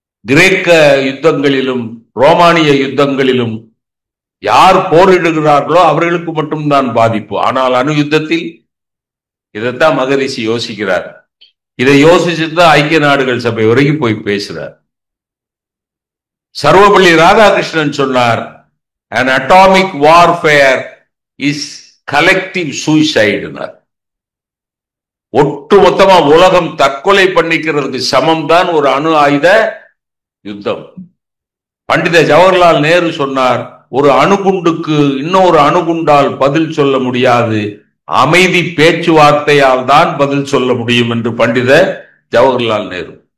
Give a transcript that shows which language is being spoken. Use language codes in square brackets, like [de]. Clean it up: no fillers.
[ta] கிரேக்க யுத்தங்களிலும் ரோமானிய யுத்தங்களிலும் யார் போரிடுகிறார்களோ அவர்களுக்கு மட்டும்தான் பாதிப்பு. ஆனால் அணு யுத்தத்தில் இதைத்தான் மகரிஷி யோசிக்கிறார். இதை யோசிச்சுதான் ஐக்கிய நாடுகள் சபை வரைக்கும் போய் பேசுறார். சர்வபள்ளி ராதாகிருஷ்ணன் சொன்னார், [en] an atomic warfare is collective suicide. [ta] ஒட்டு மொத்தமா உலகம் தற்கொலை பண்ணிக்கிறதுக்கு சமம் தான் ஒரு அணு ஆயுத யுத்தம். பண்டித ஜவஹர்லால் நேரு சொன்னார், ஒரு அணுகுண்டுக்கு இன்னொரு அணுகுண்டால் பதில் சொல்ல முடியாது, அமைதி பேச்சுவார்த்தையால் தான் பதில் சொல்ல முடியும் என்று பண்டித ஜவஹர்லால் நேரு.